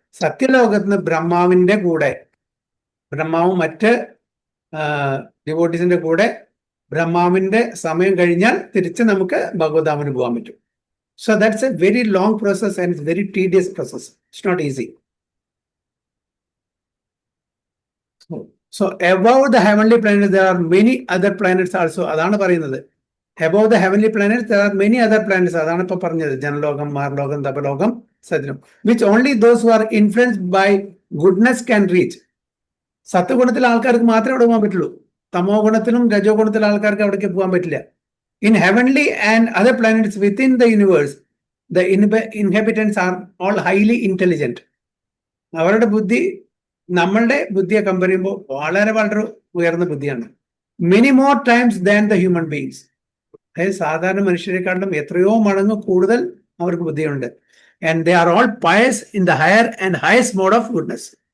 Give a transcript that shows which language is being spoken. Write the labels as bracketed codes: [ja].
[ml] സത്യലോകത്തിന് ബ്രഹ്മാവിന്റെ കൂടെ, ബ്രഹ്മാവും മറ്റ് ഡിവോട്ടീസിന്റെ കൂടെ, ബ്രഹ്മാവിന്റെ സമയം കഴിഞ്ഞാൽ തിരിച്ച് നമുക്ക് ഭഗവതാമിന് പോകാൻ പറ്റും. [en] So that's a very long process and it's very tedious process. It's not easy. So above the heavenly planets there are many other planets also. [ml] അതാണ് പറയുന്നത്. [en] Above the heavenly planets there are many other planets. [ml] അതാണ് ഇപ്പൊ പറഞ്ഞത്. [en] ജനലോകം, മഹർലോകം, തപലോകം, സത്യലോകം. Which only those who are influenced by goodness can reach. [ml] സത്വഗുണത്തിലെ ആൾക്കാർക്ക് മാത്രമേ അവിടെ പോകാൻ പറ്റുള്ളൂ. തമോ ഗുണത്തിലും രജോ ഗുണത്തിലെ ആൾക്കാർക്ക് അവിടേക്ക് പോകാൻ പറ്റില്ല. [en] In heavenly and other planets within the universe, the inhabitants are all highly intelligent. [ml] അവരുടെ ബുദ്ധി നമ്മളുടെ ബുദ്ധിയെ കമ്പയർ ചെയ്യുമ്പോൾ വളരെ വളരെ ഉയർന്ന ബുദ്ധിയാണ്. [en] Many more times than the human beings. [ml] അതായത് സാധാരണ മനുഷ്യരെക്കാളും എത്രയോ മടങ്ങ് കൂടുതൽ അവർക്ക് ബുദ്ധിയുണ്ട്. [en] And they are all pious in the higher and highest mode of goodness.